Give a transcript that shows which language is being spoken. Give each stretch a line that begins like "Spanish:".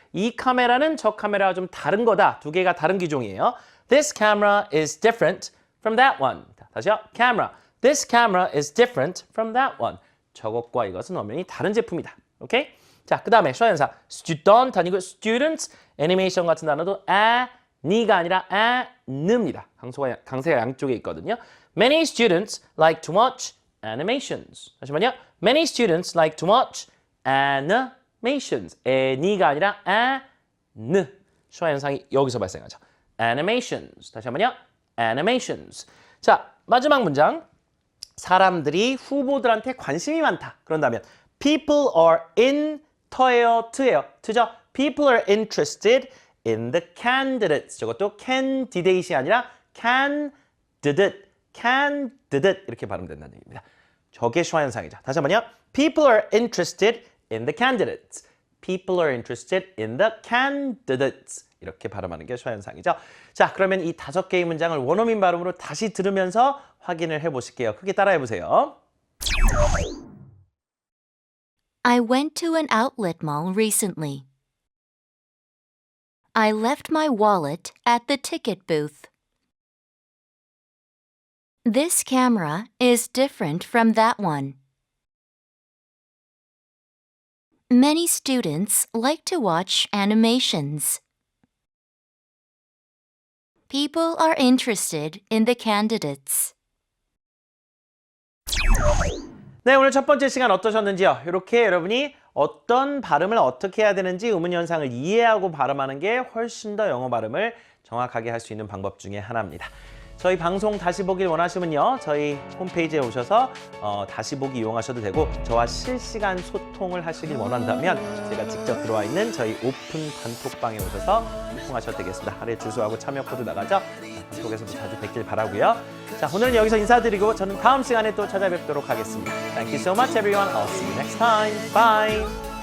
Korean: 이 카메라는 저 카메라와 좀 다른 거다. 두 개가 다른 기종이에요.
English: This camera is different from that one.
Korean: 다시요. camera.
English: This camera is different from that one.
Korean: 저것과 이것은 엄연히 다른 제품이다. 오케이? 자, 그 다음에 슈화현상. student 아니고 students, 애니메이션 같은 단어도 니가 아니라 느입니다. 강세가 양쪽에 있거든요.
English: Many students like to watch animations.
Korean: 잠시만요.
English: Many students like to watch animations.
Korean: 니가 아니라 느. 슈화현상이 여기서 발생하죠. animations. 다시 한번요. animations. 자, 마지막 문장. 사람들이 후보들한테 관심이 많다. 그런다면
English: people are into
Korean: 예요, to죠?
English: People are interested in the candidates.
Korean: 저것도 candidate이 아니라 candidate 이렇게 발음된다는 얘기입니다. 저게 슈화 현상이죠. 다시 한번요.
English: People are interested in the candidates. People are interested in the candidates.
Korean: 이렇게 발음하는 게 슈화 현상이죠. 자, 그러면 이 5개의 문장을 원어민 발음으로 다시 들으면서 확인을 해보실게요. 크게 따라해 보세요.
English: I went to an outlet mall recently. I left my wallet at the ticket booth. This camera is different from that one. Many students like to watch animations. People are interested in the candidates.
Korean: 네, 오늘 첫 번째 시간 어떠셨는지요? 이렇게 여러분이 어떤 발음을 어떻게 해야 되는지 의문 현상을 이해하고 발음하는 게 훨씬 더 영어 발음을 정확하게 할 수 있는 방법 중에 하나입니다. 저희 방송 다시 보길 원하시면요. 저희 홈페이지에 오셔서 다시 보기 이용하셔도 되고 저와 실시간 소통을 하시길 원한다면 제가 직접 들어와 있는 저희 오픈 단톡방에 오셔서 소통하셔도 되겠습니다. 아래 주소하고 참여 코드 나가죠. 단톡에서도 자주 뵙길 바라고요. 자, 오늘은 여기서 인사드리고 저는 다음 시간에 또 찾아뵙도록 하겠습니다.
English: Thank you so much everyone. I'll see you next time. Bye.